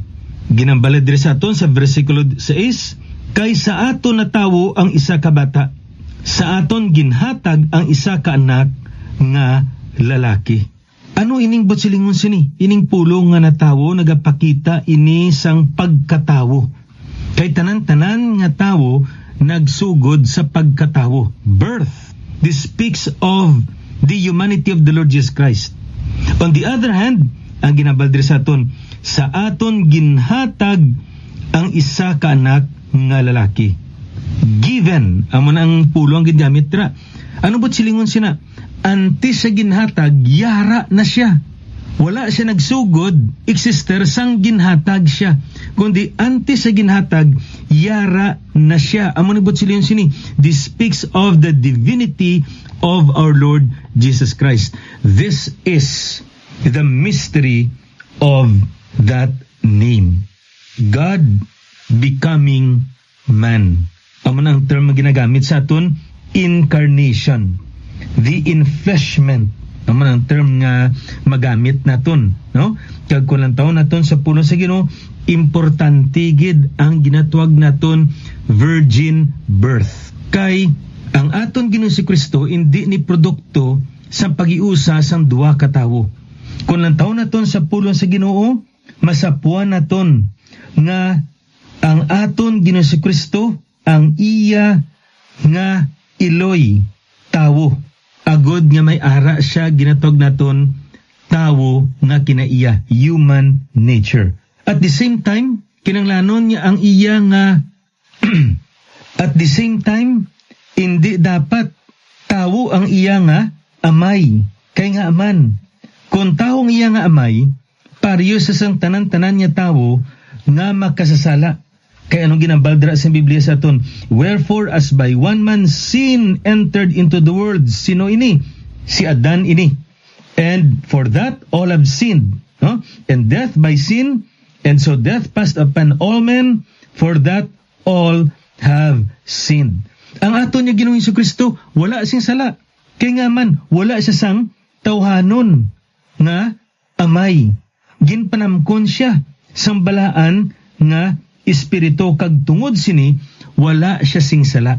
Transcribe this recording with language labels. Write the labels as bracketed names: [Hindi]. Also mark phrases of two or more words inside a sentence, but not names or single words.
[Hiligaynon] Ginambal diri sa aton sa versikulo 6, kay sa aton na tawo ang isa ka bata, sa aton ginhatag ang isa ka anak nga lalaki. Ano ining botsilingon sini? Ining pulong nga natawo nagapakita ini sang pagkatawo. Kay tanan-tanan nga tawo nagsugod sa pagkatawo. Birth. [English] This speaks of the humanity of the Lord Jesus Christ. On the other hand, [Hiligaynon] ang ginabaldri sa aton, sa aton ginhatag ang isa ka anak nga lalaki. Given. Amo na ang pulong ginamit ra. Ano ba't silingon sina? Antes sa ginhatag, yara na siya. Wala siya nagsugod, exister sang ginhatag siya. Kundi antes sa ginhatag, yara na siya. Amo ni Botsilyon sini, [English] this speaks of the divinity of our Lord Jesus Christ. This is the mystery of that name. God becoming man. [Hiligaynon] Amo na ang term na ginagamit sa aton, incarnation. [English] The enfleshment. [Hiligaynon] Naman ang term nga magamit naton, no? Kag kulang taon naton sa pulong sa Ginoo, importante gid ang ginatawag naton [English] virgin birth. [Hiligaynon] Kay ang aton Ginoong Jesucristo hindi ni produkto sa pag-iusa sang duwa ka tawo. Kulang taon naton sa pulong sa Ginoo, masapuan naton nga ang aton Ginoong Jesucristo ang iya nga Eloy, tawo. Agod nga may ara siya, ginatawag naton tawo nga kinaiya, [English] human nature. At the same time, [Hiligaynon] kinanglanon niya ang iya nga [English] at the same time, [Hiligaynon] hindi dapat tawo ang iya nga amay. Kay nga aman, kung tawo ang iya nga amay, pariyo sa sang tanan-tanan niya tawo nga makasasala. Kaya anong ginambaldra sa Biblia sa aton? [English] Wherefore, as by one man sin entered into the world. [Hiligaynon] Sino ini? Si Adan ini. [English] And for that, all have sinned no? And death by sin, and so death passed upon all men, for that all have sinned. [Hiligaynon] Ang aton niya Ginoong Jesucristo, wala sing sala. Kaya nga man, wala siya sang tawhanon nga amay. Ginpanamkon siya sang balaan nga espiritu, kag tungod sini, wala siya sing sala.